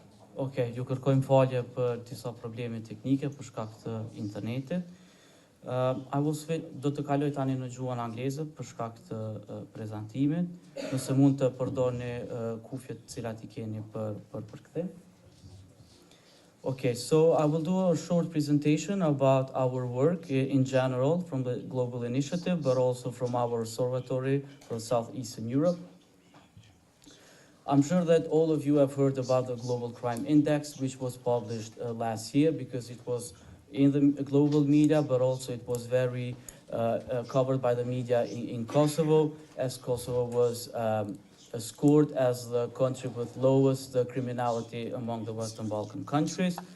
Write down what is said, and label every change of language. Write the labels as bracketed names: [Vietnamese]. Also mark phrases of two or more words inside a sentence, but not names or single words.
[Albanian] Okej, ju kërkojmë falje për disa probleme teknike për shkak të internetit. Do të kaloj tani në gjuhën angleze për shkak të prezantimit. Nëse mund të përdorni kufjet cilat I keni për përkthim. [English] Okay, so I will do a short presentation about our work in general from the global initiative, but also from our observatory for Southeastern Europe. I'm sure that all of you have heard about the Global Crime Index, which was published last year because it was in the global media, but also it was very covered by the media in Kosovo, as Kosovo was scored as the country with lowest criminality among the Western Balkan countries.